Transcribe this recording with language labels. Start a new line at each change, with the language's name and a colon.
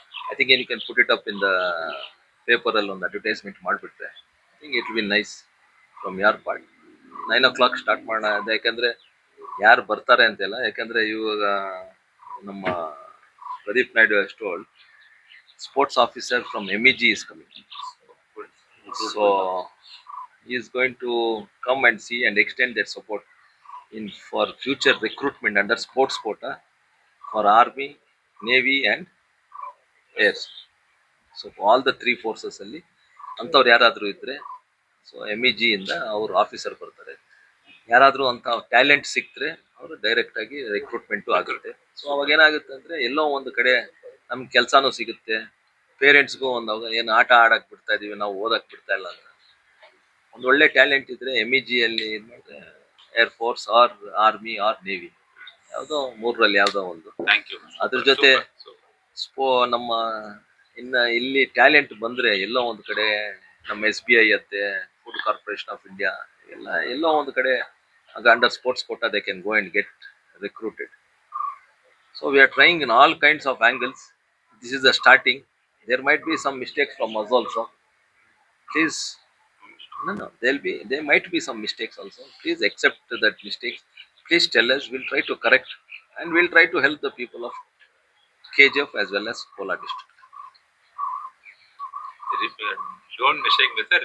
English: I think you can put it up in the paper
Kannada: ಅಲ್ಲಿ ಒಂದು advertisement ಮಾಡಿಬಿಟ್ರೆ
English: I think it will nice from your part. 9 o'clock start ಮಾಡೋಣ.
Kannada: ಯಾಕಂದ್ರೆ ಯಾರು ಬರ್ತಾರೆ ಅಂತೆಲ್ಲ, ಯಾಕಂದ್ರೆ ಇವಾಗ ನಮ್ಮ Pradeep Naidu
English: has told sports officer from MEG is coming. So he is going to come and see and extend their support in for future recruitment under sports quota for Army, Navy and Air. So all the 3 forces
Kannada: ಅಲ್ಲಿ ಅಂಥವ್ರು ಯಾರಾದರೂ ಇದ್ರೆ so MEG ಇಂದ ಅವರು officer ಬರ್ತಾರೆ. ಯಾರಾದರೂ ಅಂತ talent ಸಿಕ್ತರೆ ಅವರು ಡೈರೆಕ್ಟ್ ಆಗಿ ರಿಕ್ರೂಟ್ಮೆಂಟು ಆಗುತ್ತೆ. ಸೊ ಅವಾಗ ಏನಾಗುತ್ತೆ ಅಂದರೆ ಎಲ್ಲೋ ಒಂದು ಕಡೆ ನಮ್ಗೆ ಕೆಲಸನೂ ಸಿಗುತ್ತೆ. ಪೇರೆಂಟ್ಸ್ಗೂ ಒಂದು ಏನು ಆಟ ಆಡಕ್ಕೆ ಬಿಡ್ತಾ ಇದೀವಿ, ನಾವು ಓದಕ್ಕೆ ಬಿಡ್ತಾ ಇಲ್ಲ ಅಂತ ಒಂದು ಒಳ್ಳೆ ಟ್ಯಾಲೆಂಟ್ ಇದ್ರೆ MEG ಅಲ್ಲಿ air force R army R navy ಯಾವುದೋ 3ರಲ್ಲಿ ಯಾವುದೋ ಒಂದು.
English: Thank you.
Kannada: ಅದ್ರ ಜೊತೆ ನಮ್ಮ ಇನ್ನು ಇಲ್ಲಿ ಟ್ಯಾಲೆಂಟ್ ಬಂದರೆ ಎಲ್ಲೋ ಒಂದು ಕಡೆ ನಮ್ಮ SBI ಅತ್ತೆ, ಫುಡ್ ಕಾರ್ಪೊರೇಷನ್ ಆಫ್ ಇಂಡಿಯಾ ಎಲ್ಲೋ ಒಂದು ಕಡೆ
English: Under sports quota they can go and get recruited. So we are trying in all kinds of angles. This is the starting. There might be some mistakes from us also. Please, no, there might be some mistakes also. Please accept that mistakes. Please tell us. We'll try to correct and we'll try to help the people of KGF as well as Kolar district. Don't mistake me, sir.